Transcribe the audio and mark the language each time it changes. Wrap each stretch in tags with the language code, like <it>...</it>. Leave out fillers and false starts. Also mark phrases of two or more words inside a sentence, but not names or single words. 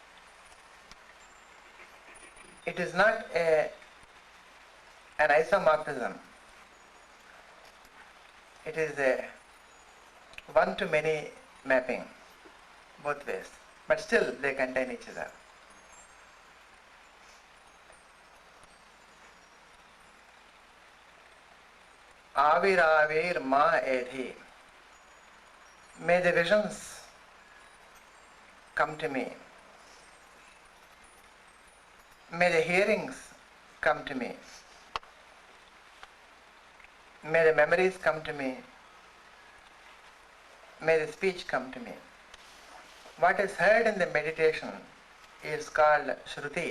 <en>It is not an isomorphism. It is a one-to-many mapping, both ways. But still they contain each other.</en> <sa>आविराविर्म एधि.</sa> <en>May the visions come to me. May the hearings come to me. May the memories come to me. May the speech come to me. What is heard in the meditation is called Shruti.</en>